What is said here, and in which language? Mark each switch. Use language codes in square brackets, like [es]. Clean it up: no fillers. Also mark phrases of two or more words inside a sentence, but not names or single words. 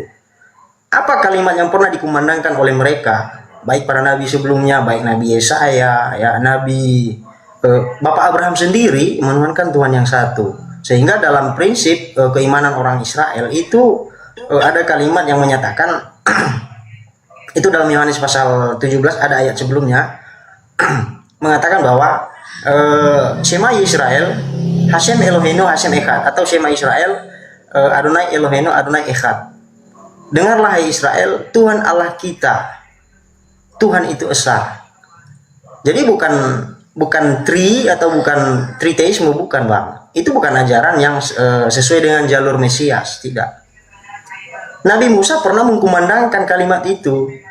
[id] Apa kalimat yang pernah dikumandangkan oleh mereka, baik para nabi sebelumnya, baik Nabi Yesaya, ya Nabi Bapak Abraham sendiri menuhankan Tuhan yang satu. Sehingga dalam prinsip keimanan orang Israel itu ada kalimat yang menyatakan itu dalam Yohanes pasal 17 ada ayat sebelumnya mengatakan bahwa [he] שמע ישראל השם אלוהינו השם אחד, [id] atau [he] שמע ישראל אדוני אלוהינו אדוני אחד. [id] Dengarlah hai Israel, Tuhan Allah kita, Tuhan itu esa. Jadi bukan atau bukan triteisme, bukan Bang. Itu bukan ajaran yang sesuai dengan jalur Mesias, tidak. Nabi Musa pernah mengkumandangkan kalimat itu.